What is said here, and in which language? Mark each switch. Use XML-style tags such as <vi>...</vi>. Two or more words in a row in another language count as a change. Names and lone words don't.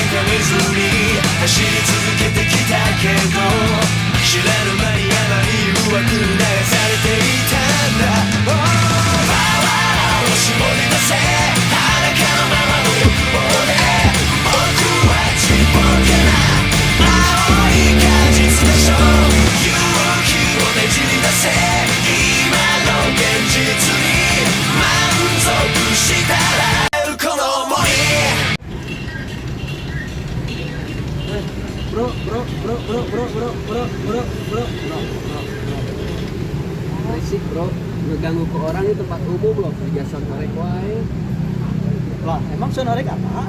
<ja>めずに走り続けてきたけど知らぬ間に甘い誘惑に流されていたんだ、パワーを絞り出せ裸のままの欲望で僕はちっぽけな青い果実でしょう、勇気をねじり出せ今の現実に満足したらこの想い。</ja> <id>Berisik bro, ngeganggu ke orang di tempat umum loh, kerja sonorek wae. Lah, emang sonorek apa?</id>